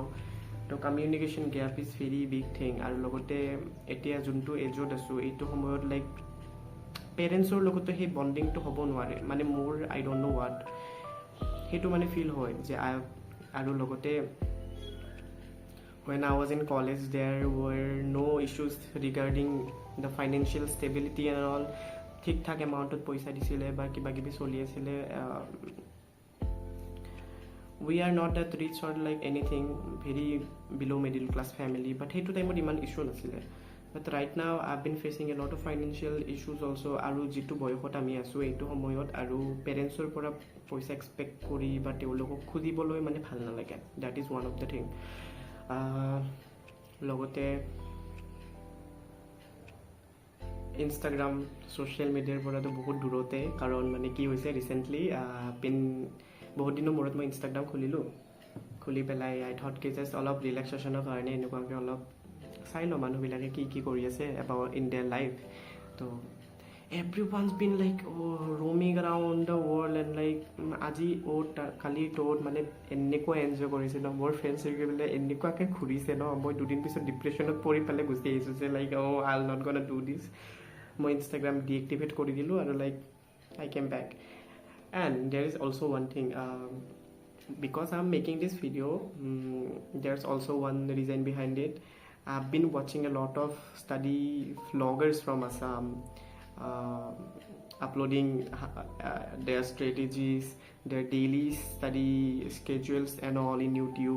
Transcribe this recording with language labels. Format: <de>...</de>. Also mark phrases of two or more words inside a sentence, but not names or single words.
<en>তো communication gap is very big thing.</en> <as>আৰু লগতে এতিয়া যোনটো এজত আছোঁ এইটো সময়ত লাইক পেৰেণ্টছৰ লগতো সেই বণ্ডিংটো হ'ব নোৱাৰে, মানে মোৰ</as> <en>I don't know what</en> <as>সেইটো মানে ফিল হয় যে আৰু লগতে</as> <en>when I was in college, there were no issues regarding the financial stability and all.</en> <as>ঠিক ঠাক এমাউণ্টত পইচা দিছিলে বা কিবা কিবি চলি আছিলে.</as> <en>We are not that rich or like anything, very below middle class family, but</en> <as>সেইটো টাইমত ইমান ইছ্যু নাছিলে.</as> <en>But right now I've been facing a lot of financial issues also.</en> <as>আৰু যিটো বয়সত আমি আছোঁ এইটো সময়ত আৰু পেৰেণ্টছৰ পৰা পইচা এক্সপেক্ট কৰি বা তেওঁলোকক খুজিবলৈ মানে ভাল নালাগে.</as> <en>That is one of the thing.</en> <as>লগতে ইনষ্টাগ্ৰাম</as> <en>social media</en> <as>পৰাতো বহুত দূৰতে, কাৰণ মানে কি হৈছে ৰিচেণ্টলি বহুত দিনৰ মূৰত মই ইনষ্টাগ্ৰাম খুলি পেলাই</as> <en>I thought</en> <as>কি জাষ্ট অলপ ৰিলেক্সেশ্যনৰ কাৰণে এনেকুৱাকৈ অলপ চাই লওঁ মানুহবিলাকে কি কি কৰি আছে</as> <en>about in their life.</en> <as>তো</as> <en>everyone's been like roaming around the world and like</en> <as>আজি কালি মানে এনেকুৱা এনজয় কৰিছে ন, মোৰ ফ্ৰেণ্ড চাৰ্কেলবিলাক এনেকুৱাকৈ ঘূৰিছে ন, মই দুদিন পিছত ডিপ্ৰেশ্যনত পৰি পেলাই গুচি আহিছোঁ যে</as> <en>like I will not gonna do this.</en> <as>মই ইনষ্টাগ্ৰাম ডিএক্টিভেট কৰি দিলোঁ আৰু</as> <en>like I came back. and there is also one thing, because I'm making this video, there's also one reason behind it. I've been watching a lot of study vloggers from Assam, uploading their strategies, their daily study schedules and all in YouTube.</en>